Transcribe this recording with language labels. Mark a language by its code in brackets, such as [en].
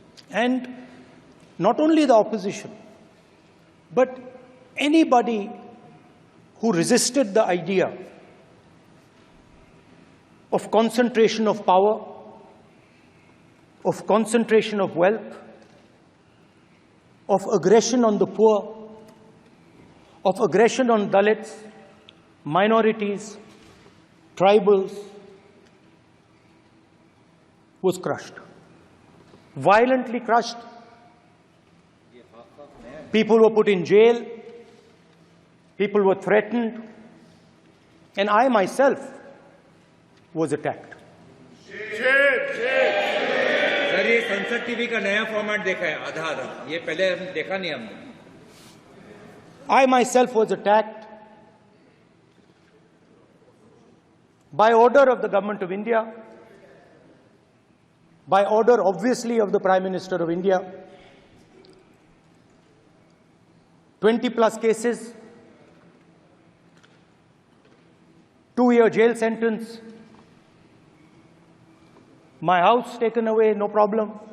[en] And not only the opposition, but anybody who resisted the idea of concentration of power, of concentration of wealth, of aggression on the poor, of aggression on Dalits, minorities, tribals, was crushed. Violently crushed. People were put in jail. People were threatened. And I myself was attacked. [hi] Sir ये संसद TV का नया format देखा है आधा आधा ये पहले हम देखा नहीं हमने [en] I myself was attacked by order of the government of India, by order obviously of the Prime Minister of India. 20 plus cases, 2-year jail sentence, my house taken away, no problem.